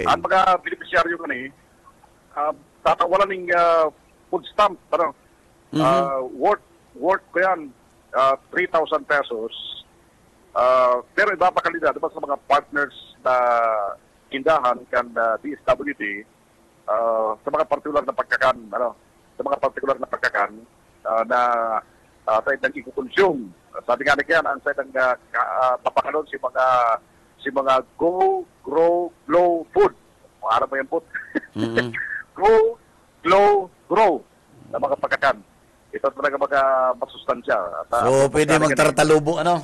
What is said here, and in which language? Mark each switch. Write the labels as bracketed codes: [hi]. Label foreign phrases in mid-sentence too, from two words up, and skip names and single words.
[bik] Ang mga beneficiaryo kani tatawalan ng [en] food stamp, [bik] worth ko yan 3,000 pesos. Pero iba pa kalidad diba sa mga partners na tindahan kan DSWD sa mga partikular na pagkakan na tayo nang i-consume. Sabi nga niyan ang tayo nang papakalon si mga [en] go, grow, glow food. [bik] Ano mo yan po? [en] Go, glow, grow [bik] na mga pagkakan. [tl] Ito talaga mga masustansya. So, pwede magtartalubo, ano?